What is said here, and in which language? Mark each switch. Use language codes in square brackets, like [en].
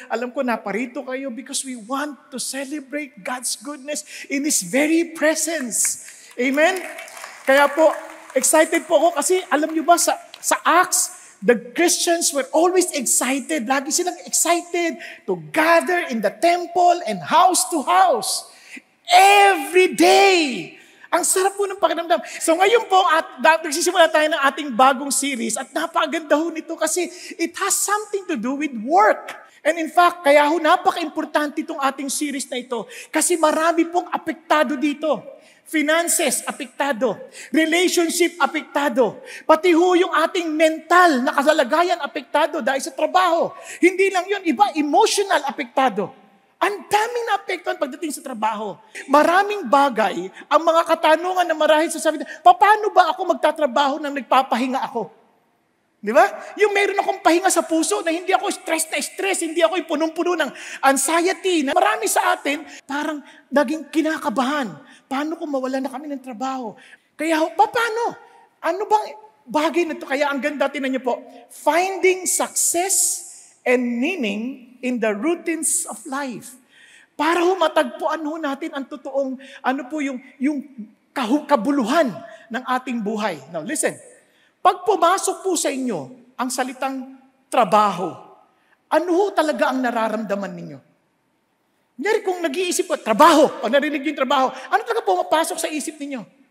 [tl] Alam ko naparito kayo [en] because we want to celebrate God's goodness in His very presence. Amen? [tl] Kaya po, excited po ako kasi alam niyo ba sa Acts, [en] the Christians were always excited. [tl] Lagi silang [en] excited to gather in the temple and house to house. Every day. [tl] Ang sarap po ng pakiramdam. So ngayon po, nagsisimula tayo ng ating bagong series at napakaganda ho nito kasi [en] it has something to do with work. And in fact, [tl] kaya ho napaka-importante itong ating series na ito kasi marami pong apektado dito. Finances, apektado. Relationship, apektado. Pati ho yung ating mental na kasalagayan, apektado dahil sa trabaho. Hindi lang yun, iba, emotional, apektado. Ang daming naapektuhan pagdating sa trabaho. Maraming bagay, ang mga katanungan na marahil sasabihin, paano ba ako magtatrabaho nang nagpapahinga ako? Di ba? Yung meron akong pahinga sa puso na hindi ako stress, hindi ako punong-puno ng anxiety. Na marami sa atin, parang naging kinakabahan. Paano kung mawala na kami ng trabaho? Kaya, paano? Ano bang bagay na ito? Kaya ang ganda, tinan niyo po, [en] finding success and meaning in the routines of life. [tl] Para matagpuan natin ang totoong, yung kabuluhan ng ating buhay. [en] Now, listen. [tl] Pag pumasok po sa inyo ang salitang trabaho, ano talaga ang nararamdaman ninyo? Kunyari kung nag-iisip ko, trabaho, pag narinig yung trabaho, ano talaga pumapasok sa isip ninyo?